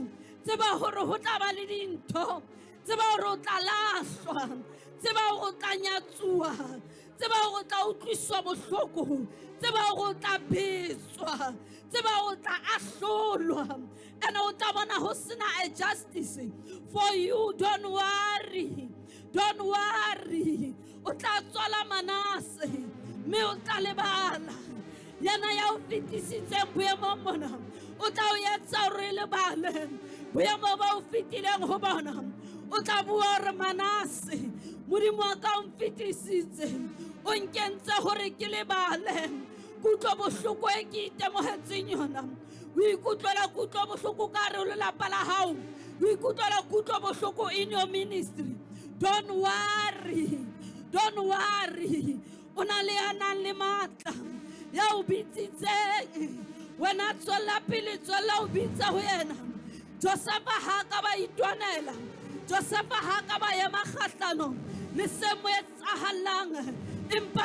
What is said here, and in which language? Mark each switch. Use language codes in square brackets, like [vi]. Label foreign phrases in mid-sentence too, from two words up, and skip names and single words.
[st] Tseba hore ho tla ba le dintho, tseba hore o tla lahlwa, tseba hore o tla nyatsuwa, tseba hore o tla utlwiswa bohloko, tseba hore o tla betswa, tseba hore o tla ahlolwa and o tla bona ho sena [en] a justice for you. Don't worry, [st] o tla tswala Manase mme o tla lebala yana ya o fetisitseng boemong mona o tla o etsa hore lebale boemo ba o fetileng ho bona o tla bua hore Manase Modimo wa ka o mfetisitse o nkentse hore ke lebale kutlo bohloko e ke itemohetseng yona. O ikutlwela kutlo bohloko ka hare ho lelapa la hao, o ikutlwela kutlo bohloko [en] in your ministry. Don't worry, [st] o na le a nang le matla ya o bitsitseng wena tswela pele tswela o bitsa ho yena. Josefa ha ka ba itwanela, Josefa ha ka ba ema kgahlano le se mo etsahalang empa